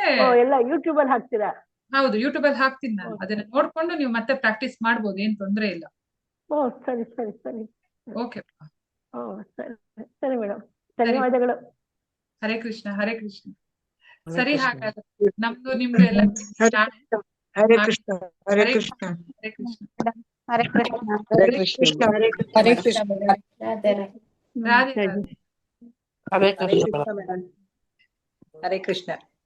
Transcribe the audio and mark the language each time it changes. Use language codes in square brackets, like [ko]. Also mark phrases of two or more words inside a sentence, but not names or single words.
[kn] ಎಲ್ಲ ಯೂಟ್ಯೂಬ್ ಅಲ್ಲಿ ಹಾಕ್ತೀರಾ? ಹೌದು, ಯೂಟ್ಯೂಬ್ ಅಲ್ಲಿ ಹಾಕ್ತೀನಿ ನಾನು. ಅದನ್ನ ನೋಡ್ಕೊಂಡು ನೀವು ಮತ್ತೆ ಪ್ರಾಕ್ಟೀಸ್ ಮಾಡ್ಬೋದು, ಏನ್ ತೊಂದ್ರೆ ಇಲ್ಲ. ಸರಿ ಸರಿ ಸರಿ. ಓಕೆ. ಸರಿ ಸರಿ ಮೇಡಮ್, ಧನ್ಯವಾದಗಳು. ಹರೇ ಕೃಷ್ಣ, ಹರೇ ಕೃಷ್ಣ. ಸರಿ, ಹಾಗಾದ್ರೆ ನಮ್ದು ನಿಮ್ದು ಎಲ್ಲ ಹರೇ ಕೃಷ್ಣ, ಹರೇ ಹರೇ ಕೃಷ್ಣ, ಹರೇ ಕೃಷ್ಣ. ಹರೇ ಕೃಷ್ಣ. ಹರೇ ಕೃಷ್ಣ, ಹರೇ ಕೃಷ್ಣ, ಹರೇ ಕೃಷ್ಣ. ರಾಧೆ ರಾಧೆ. ಹರೇ ಕೃಷ್ಣ ಮೇಡಮ್, ಹರೇ ಕೃಷ್ಣ.